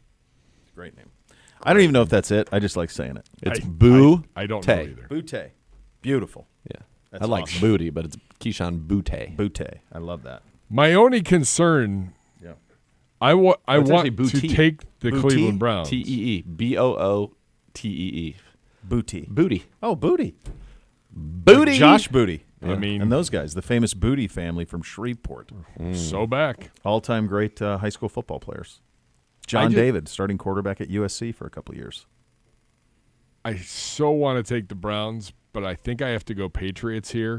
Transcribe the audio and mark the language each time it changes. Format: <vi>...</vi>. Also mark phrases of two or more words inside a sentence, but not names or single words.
<en>Great name. I don't even know if that's it. I just like saying it. It's Boo. I don't know either. Butte. Beautiful. Yeah. That's I like awesome. booty, but it's Keyshawn Butte. Butte. I love that. My only concern, Yeah. I want actually to Booty. take the Booty? Cleveland Browns. T-E-E. B-O-O-T-E-E. Booty. Booty. Oh, Booty. Booty. Like Josh Booty. I mean, And those guys, the famous Booty family from Shreveport. so back. All-time great high school football players. John David, starting quarterback at USC for a couple of years. I so want to take the Browns, but I think I have to go Patriots here.</en>